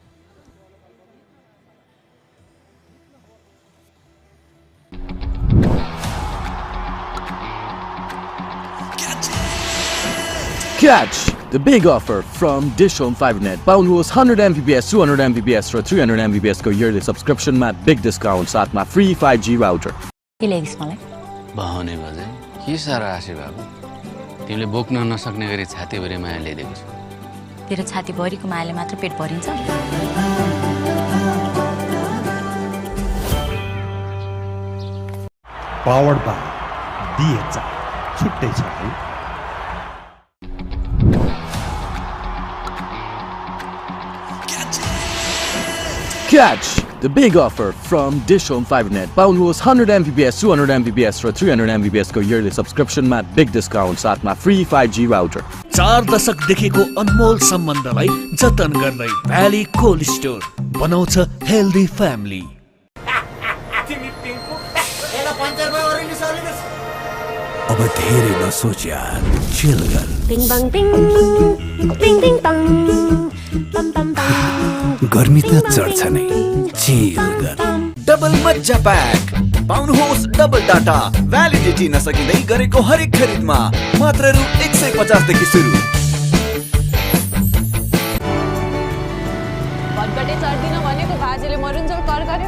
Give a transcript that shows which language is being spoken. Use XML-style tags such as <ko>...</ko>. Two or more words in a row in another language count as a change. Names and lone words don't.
<en>Catch the big offer from DishHome Fibernet.</en> <ne>पाउनुहोस् 100 Mbps, 200 Mbps र 300 Mbps को</ne> <en>yearly subscription</en> <ne>मा</ne> <en>big discount</en> <ne>साथमा</ne> <en>free 5G router.</en> <ne>के ल्याइदिस् मलाई? बहाउने बजे के सारा आशी बाबु तिमीले बोक्न नसक्ने गरी छातीभरि माया ल्याइदिएको छु. तेरो छाती भरिको मायाले मात्र पेट भरिन्छ</ne> <en>Powered by</en> <ne>DHI छुट्टै छ है</ne> <en>Catch the big offer from DishHome Fibernet.</en> <ne>पाउनुहोस् 100 Mbps, 200 Mbps र 300 Mbps को</ne> <en>yearly subscription</en> <ne>मा</ne> <en>big discount</en> <ne>साथमा</ne> <en>free 5G router.</en> <ne>4 दशकदेखिको अनमोल सम्बन्धलाई जतन गर्दै भ्याली कोल्ड स्टोर बनाउँछ</ne> <en>healthy family.</en> <ne>अब धेरै नसोच यार, चिल गर. Bing bang bing, bing bing bang, bam bam bam. गर्मी त चढ्छ नै, चिल गर. डबल मज्जा प्याक पाउनुहोस्</ne> <en>double data validity</en> <ne>नसकिँदै गरेको हरेक खरिदमा मात्र रु 150 देखि सुरु. भटघटे चढ्दिन भनेको बाजेले मरुन्जेल कर गर्यो.</ne>